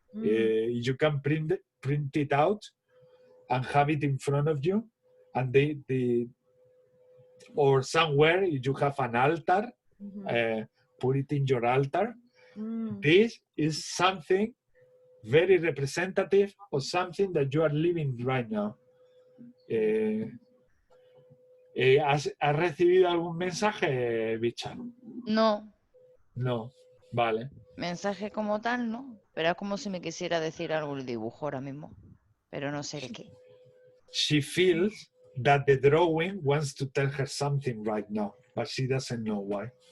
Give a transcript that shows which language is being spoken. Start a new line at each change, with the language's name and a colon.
English: You can print it out and have it in front of you, and or somewhere you have an altar, put it in your altar. This is something very representative of something that you are living right now.
Spanish: ¿Has recibido algún mensaje, Bicha? No. No, vale. Mensaje como tal, no. Pero es como si me quisiera decir algo el dibujo ahora mismo. Pero no sé el qué.
English: She feels that the drawing wants to tell her something right now, but she doesn't know what.